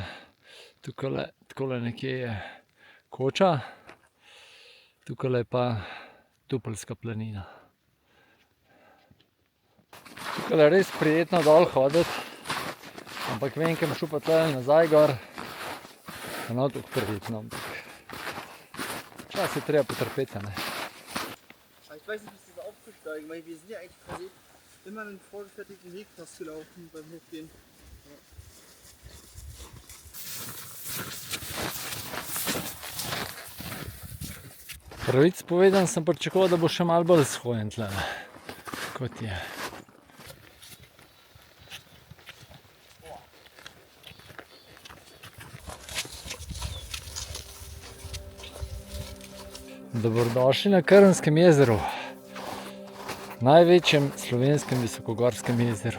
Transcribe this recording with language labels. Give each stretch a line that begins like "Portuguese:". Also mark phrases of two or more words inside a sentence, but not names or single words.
Slovenian: Tukaj nekje je Koča, tukaj je pa Dupelska planina. Tukaj je res prijetno dol hoditi, ampak vem, ker bom šel pa tle nazaj gor, pa ne tako prijetno. Čas je treba potrpeti, ne?
German: Ich weiß nicht, wie es ist aufzusteigen, weil wir sind ja eigentlich quasi immer einen vorgefertigten Weg fast gelaufen beim Hochgehen.
Slovenian: Pravic povedan sem pričakoval, da bo še malo bolj shojen tle, kot je. Dobrodošli na Krnskem jezeru, največjem slovenskem visokogorskem jezeru.